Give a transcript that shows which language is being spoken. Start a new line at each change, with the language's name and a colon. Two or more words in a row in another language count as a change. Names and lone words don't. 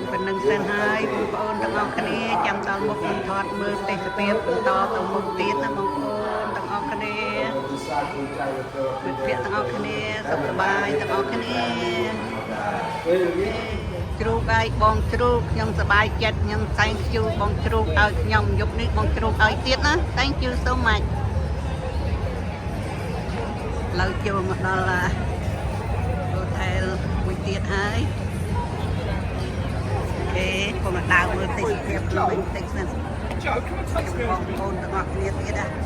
Khmer: ប៉ុណ្្នឹងសិនហើយបងប្អូនទាំងអស់គ្នាចាំដល់មុខនឹងថតមើលទេសភាពបន្តទៅមុខទៀតណាបងប្អូនទាំងអស់គ្នាមិត្តភក្តិទាំងអស់គ្នាសុខសប្បាយទាំងអស់គ្នា ជ្រូកឲ្យបងជ្រូកខ្ញុំសប្បាយចិត្តខ្ញុំ
English: thank you
Khmer: បងជ្រូកឲ្យខ្ញុំយប់នេះបងជ្រូកឲ្យទៀតណា
English: thank you so much
Khmer: ឥឡូវចូលមកដល់ hotel មួយទៀតហើយគេកំពុងដើរមើលទេសភាពក្នុងបន្តិចសិនបងប្អូនទាំងអស់គ្នាទៀតណា